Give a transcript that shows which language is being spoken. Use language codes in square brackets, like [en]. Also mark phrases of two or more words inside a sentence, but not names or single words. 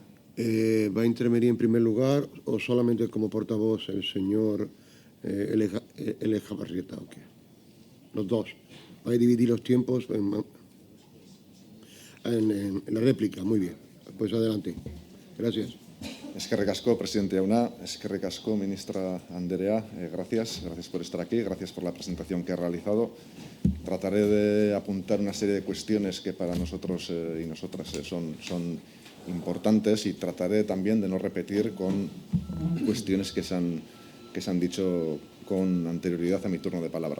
[es] ¿Va a intervenir en primer lugar o solamente como portavoz el señor Eleja Barrieta? ¿O qué? Los dos. ¿Va a dividir los tiempos en la réplica? Muy bien. Pues adelante. Gracias. [eu] Eskerrik asko, presidente Jauna. Eskerrik asko, ministra Anderea. [es] Gracias por estar aquí. Gracias por la presentación que ha realizado. Trataré de apuntar una serie de cuestiones que para nosotros y nosotras son importantes, y trataré también de no repetir con cuestiones que se han dicho con anterioridad a mi turno de palabra.